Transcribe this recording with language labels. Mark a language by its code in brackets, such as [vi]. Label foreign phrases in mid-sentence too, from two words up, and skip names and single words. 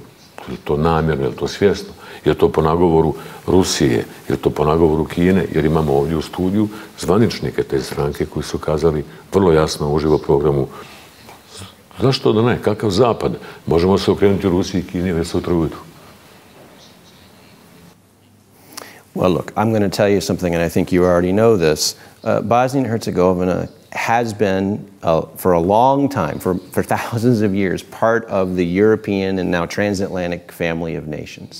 [bs] Je li to namjerno, je li to svjesno? Je li to po nagovoru Rusije? Je li to po nagovoru Kine? Jer imamo ovdje u studiju zvaničnike te stranke koji su kazali vrlo jasno u uživo programu zašto da ne? Kakav zapad? Možemo se okrenuti Rusiji i Kini već sutra ujutru. [en] Well, look, I'm going to tell you something, and I think you already know this. Bosnia and Herzegovina has been, for a long time, for thousands of years, part of the European and now transatlantic family of nations.